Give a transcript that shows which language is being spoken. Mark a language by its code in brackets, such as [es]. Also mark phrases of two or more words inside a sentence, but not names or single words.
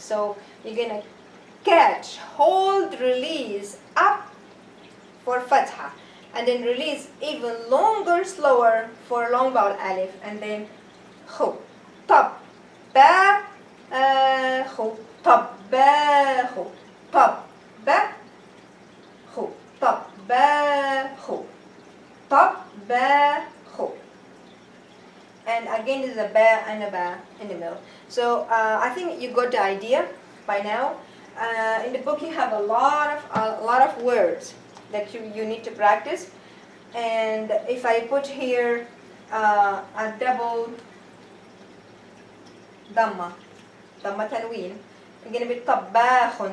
[en] So you're gonna catch, hold, release up for fatha, and then release even longer, slower for long vowel alif, and then khu. [ar] Tab, ba, khu. Tab, ba, khu. Tab, ba, khu. Tab, ba, khu. Tab, ba, khu. [en] And again, there's a ba and a ba in the middle. So I think you got the idea by now. In the book, you have a lot of words that you need to practice. And if I put here a double dhamma tanween, it's going to be tabakhun.